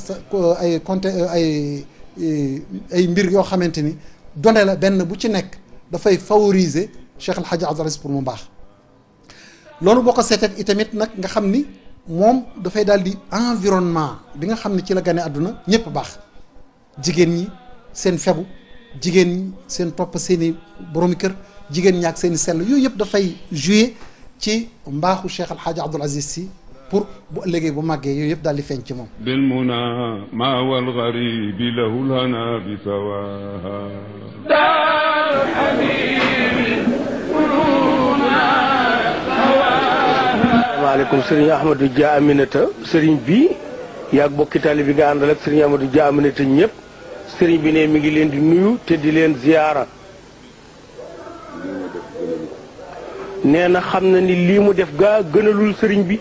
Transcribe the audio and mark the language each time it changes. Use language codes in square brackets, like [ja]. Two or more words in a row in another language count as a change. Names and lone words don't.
[wo] ay mbir yoo xamante ni donné la benn bu ci nekk dafay favoriser cheikh alhaaji abdoul aziz pour mu baax loolu boo ko seetee itamit nag nga xam ni moom dafay daal di environnement bi nga xam ne ci la gane àdduna ñëpp baax jigéen ñi seen fegu jigéen ñi seen topp seeni boromi kër jigéen ñi ak seeni sell yooyu yëpp dafay jouer ci mbaaxu cheikh alhaaji abdoul aziz si pour bu ëllëgee bu màggee yooyu yëpp daal di feeñ ci moom [ar] بالمنى ما والغريب له الهنا بسواها [wo] asalaamaaleykum sëriñ Ahmadou Dia Aminata sëriñ bi yaag bokki taali bi nga àndal ak sëriñ Ahmadou Dia Aminata ñëpp sëriñ bi ne mi ngi leen di nuyu te di leen ziyaara nee na xam na ni lii mu def gaa gënalul sëriñ bi